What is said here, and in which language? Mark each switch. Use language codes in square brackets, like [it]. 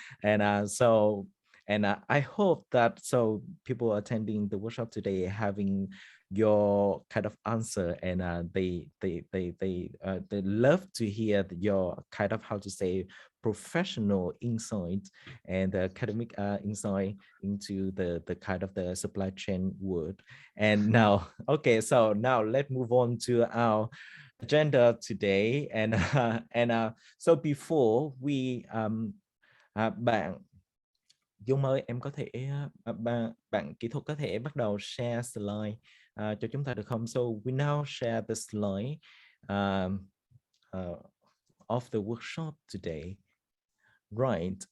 [en] And I hope that so people attending the workshop today having your kind of answer, and they love to hear your kind of, how to say, professional insight and academic insight into the kind of the supply chain world. And now, okay, so now let's move on to our agenda today. And so before we [vi] bạn Dung ơi, em có thể bạn kỹ thuật có thể bắt đầu share slide cho chúng ta được không? [en] So we now share the slide of the workshop today, right?